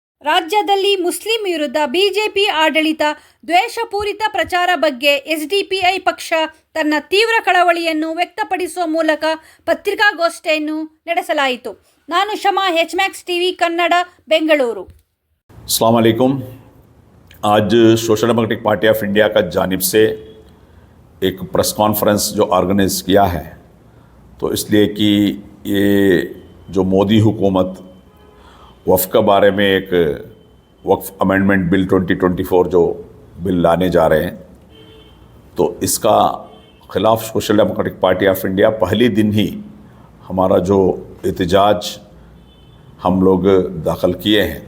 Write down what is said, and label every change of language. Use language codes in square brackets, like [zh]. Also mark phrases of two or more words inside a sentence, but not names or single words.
[kn] ರಾಜ್ಯದಲ್ಲಿ ಮುಸ್ಲಿಂ ವಿರುದ್ಧ ಬಿಜೆಪಿ ಆಡಳಿತ ದ್ವೇಷಪೂರಿತ ಪ್ರಚಾರ ಬಗ್ಗೆ ಎಸ್ಡಿಪಿಐ ಪಕ್ಷ ತನ್ನ ತೀವ್ರ ಕಳವಳಿಯನ್ನು ವ್ಯಕ್ತಪಡಿಸುವ ಮೂಲಕ ಪತ್ರಿಕಾಗೋಷ್ಠಿಯನ್ನು ನಡೆಸಲಾಯಿತು. ನಾನು ಶಮಾ, HMax TV ಕನ್ನಡ, ಬೆಂಗಳೂರು. [ar] السلام عليكم. [hi] आज सोशल डेमोक्रेटिक पार्टी ऑफ इंडिया का जानिब से एक [en] press conference [hi] जो ऑर्गेनाइज किया है, तो इसलिए कि ये जो मोदी हुकूमत वफ़ के बारे में एक वक्फ अमेंडमेंट बिल 2024 जो बिल लाने जा रहे हैं, तो इसका ख़िलाफ़ सोशल डेमोक्रेटिक पार्टी ऑफ इंडिया पहले दिन ही हमारा जो एहतजाज हम लोग दाखिल किए हैं।